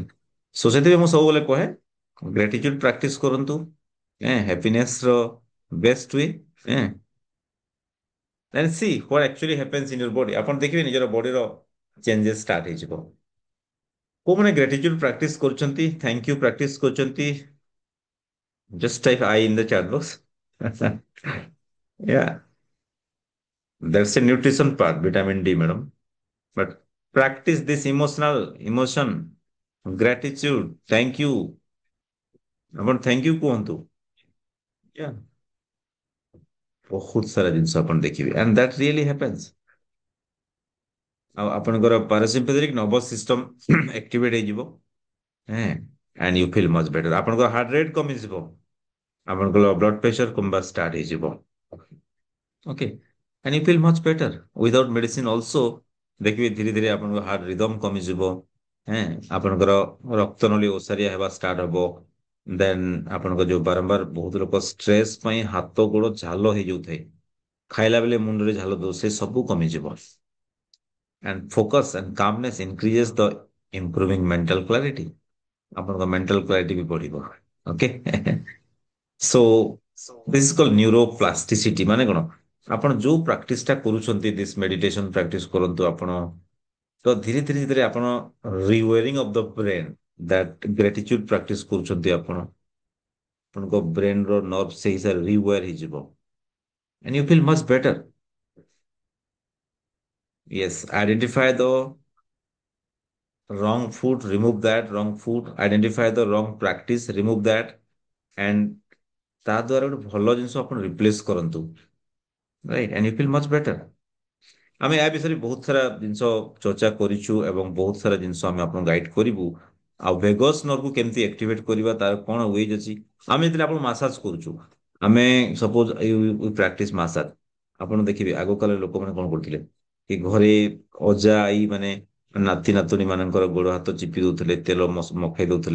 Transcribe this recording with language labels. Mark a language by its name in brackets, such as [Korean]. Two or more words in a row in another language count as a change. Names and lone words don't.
[Odia] ସୋ ସେଥିପାଇଁ ମୁଁ ସବୁବେଳେ କହେ [English] gratitude practice [Odia] କରନ୍ତୁ। [English] ହ୍ୟାପିନେସ ର best way. then see what actually happens in your body, [Odia] ଆପଣ ଦେଖିବେ ନିଜର [English] ବଡିର ଚେଞ୍ଜେସ୍ ଷ୍ଟାର୍ଟ ହେଇଯିବ। [Odia] କୋଉମାନେ [English] gratitude practice [Odia] କରୁଛନ୍ତି, [English] thank you practice [Odia] କରୁଛନ୍ତି, [English] just type I in the chat box. Yeah, that's a nutrition part, vitamin D, madam. But practice this emotion, gratitude, thank you. [Odia] ଆପଣ [English] thank you [Odia] କୁହନ୍ତୁ। Yeah, ବହୁତ ସାରା ଜିନିଷ ଆପଣ ଦେଖିବେ [English] and that really happens। [Odia] ଆଉ ଆପଣଙ୍କର [English] parasympathetic nervous system activate [Odia] ହେଇଯିବ। ହଁ, [English] and you feel much better। [Odia] ଆପଣଙ୍କ [English] heart rate [Odia] କମିଯିବ, ଆପଣଙ୍କର [English] blood pressure [Odia] କମିବା ଷ୍ଟାର୍ଟ ହେଇଯିବ। ଓକେ, [English] and you feel much better without medicine also। [Odia] ଦେଖିବେ ଧୀରେ ଧୀରେ ଆପଣଙ୍କ [English] heart rhythm [Odia] କମିଯିବ। ହଁ, ଆପଣଙ୍କର ରକ୍ତ ନଳୀ ଓସାରିଆ ହେବା ଷ୍ଟାର୍ଟ ହବ। ଦେନ୍ ଆପଣଙ୍କ ଯୋଉ ବାରମ୍ବାର ବହୁତ ଲୋକ ଷ୍ଟ୍ରେସ୍ ପାଇଁ ହାତ ଗୋଡ ଝାଲ ହେଇଯାଉଥାଏ, ଖାଇଲା ବେଳେ ମୁଣ୍ଡରେ ଝାଲ ଦଉ, ସେ ସବୁ କମିଯିବ। [English] and focus and calmness increases the improving mental clarity। [Odia] ଆପଣଙ୍କ [English] mental clarity [Odia] ବି ବଢିବ। ଓକେ। [English] so this is called neuroplasticity. [Odia] ମାନେ କଣ, ଆପଣ ଯୋଉ ପ୍ରାକ୍ଟିସ ଟା କରୁଛନ୍ତି, [English] this meditation practice [Odia] କରନ୍ତୁ ଆପଣ, ତ ଧୀରେ ଧୀରେ ଧୀରେ ଆପଣ [English] rewiring of the brain, that gratitude practice [Odia] କରୁଛନ୍ତି ଆପଣ, ଆପଣଙ୍କ ବ୍ରେନ ର ନର୍ଭ ସେଇ ହିସାବରେ ରିୱେୟାର ହେଇଯିବ [English] and you feel much better। Yes, identify the wrong food, remove that wrong food, identify the wrong practice, remove that, and [Odia] ତା ଦ୍ୱାରା ଗୋଟେ ଭଲ ଜିନିଷ ଆପଣ ରିପ୍ଲେସ କରନ୍ତୁ, [English] ରାଇଟ୍, and you feel much better। [Odia] ଆମେ ଏହା ବିଷୟରେ ବହୁତ ସାରା ଜିନିଷ ଚର୍ଚ୍ଚା କରିଛୁ ଏବଂ ବହୁତ ସାରା ଜିନିଷ ଆମେ ଆପଣଙ୍କୁ ଗାଇଡ କରିବୁ। ଆଉ ଭେଗସ୍ ନର୍ଭକୁ କେମିତି ଆକ୍ଟିଭେଟ କରିବା, ତାର କଣ ୱେଜ୍ ଅଛି। ଆମେ ଯେତେବେଳେ ଆପଣ ମାସାଜ କରୁଛୁ, ଆମେ [English] suppose practice massage, [Odia] ଆପଣ ଦେଖିବେ ଆଗ କାଳରେ ଲୋକମାନେ କଣ କରୁଥିଲେ କି ଘରେ ଅଜା ଆଈ ମାନେ ନାତି ନାତୁଣୀ ମାନଙ୍କର ଗୋଡ ହାତ ଚିପି ଦଉଥିଲେ, ତେଲ ମଖେଇ ଦଉଥିଲେ।